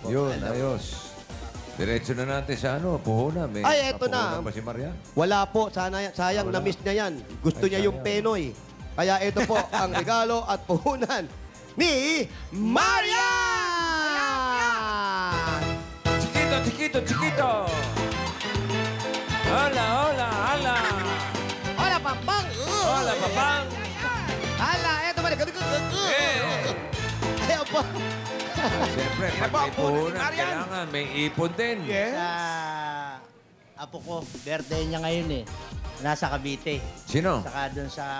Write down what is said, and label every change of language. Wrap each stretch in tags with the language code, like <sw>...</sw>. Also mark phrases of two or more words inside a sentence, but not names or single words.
<tl>Yun, ayos. Diretso na natin sa puhunan. May Ay, eto na. napuhunan ba si Marian? Wala po. Sayang, na-miss niya yan. Gusto niya yung Penoy. Kaya ito po ang regalo at puhunan ni Marian!</tl> <es>Chiquito, chiquito, chiquito! Hola, hola, hola! Hola, papang! Hola, papang!</es> <tl>Hala, eto ba? Ayaw po. Siyempre, pag may puhunan, kailangan may ipon din. Sa apo ko, birthday niya ngayon eh. Nasa Cavite. Sino? Saka doon sa...</tl>